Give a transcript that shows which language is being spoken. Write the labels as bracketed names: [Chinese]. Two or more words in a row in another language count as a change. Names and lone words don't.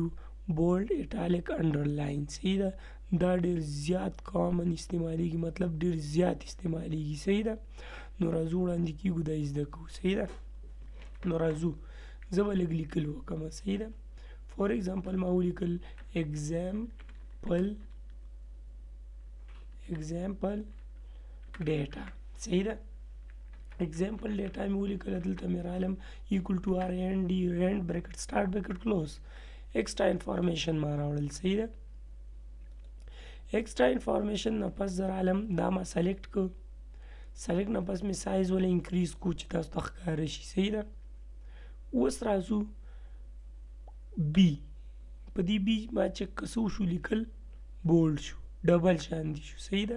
[English] bold italic underline [Pashto] صحیح ده. دا ډېر زیات کامن استعمالیږي، مطلب ډېر زیات استعمالیږي صحیح ده. نو راځو وړاندې کېږو دا زده کوو صحیح ده. نو راځو زه به لږ لیکل وکړم صحیح ده. [English] for example [Pashto] ما ولیکل [English] example data [Pashto] صحیح ده. [English] example data [Pashto] مې ولیکل، دلته مې راغلم [English] equal to rnd rand bracket start bracket close extra information [Pashto] ما راوړل صحیح ده. [English] extra information [Pashto] نه پس زه راغلم دا ما سلیکټ کړ، سلیکټ نه پس مې سایز ولې انکریز کو چې تاسو ته ښکاره شي صحیح ده. اوس راځو بی، په دې بی ما چې څه وشو لیکل بولډ شو، ډبل شاندې شو صحیح ده.